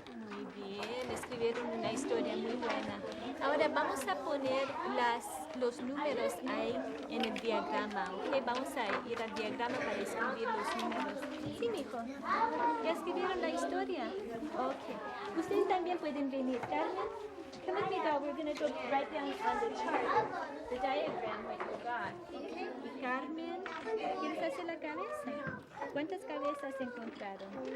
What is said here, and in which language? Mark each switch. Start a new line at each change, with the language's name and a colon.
Spanish: Muy bien, escribieron una historia muy buena. Ahora vamos a poner los números ahí en el diagrama, ¿ok? Vamos a ir al diagrama para escribir los números. Sí, mijo. ¿Ya escribieron la historia? Ok. Ustedes también pueden venir.
English: Carmen, come with me, dog. We're going to go right down on the chart, the diagram what you got. Okay.
Spanish: Y Carmen, ¿quieres hacer la cabeza? ¿Cuántas cabezas encontraron?